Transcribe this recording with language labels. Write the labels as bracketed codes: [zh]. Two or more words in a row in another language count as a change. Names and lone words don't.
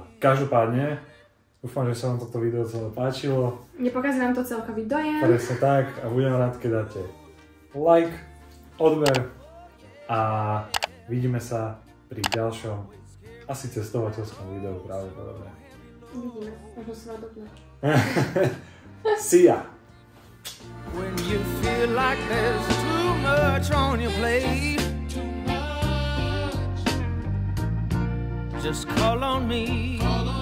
[sk] Každopádne, dúfam, že sa vám toto video celé páčilo. Nepokazí nám to celkový dojem. Presne tak a budem rád, keď dáte like, odber a vidíme sa pri ďalšom asi cestovateľskom videu pravdepodobne. Vidíme, možno svadobné. [en] See ya! When you feel like there's too much on your plate, just call on me.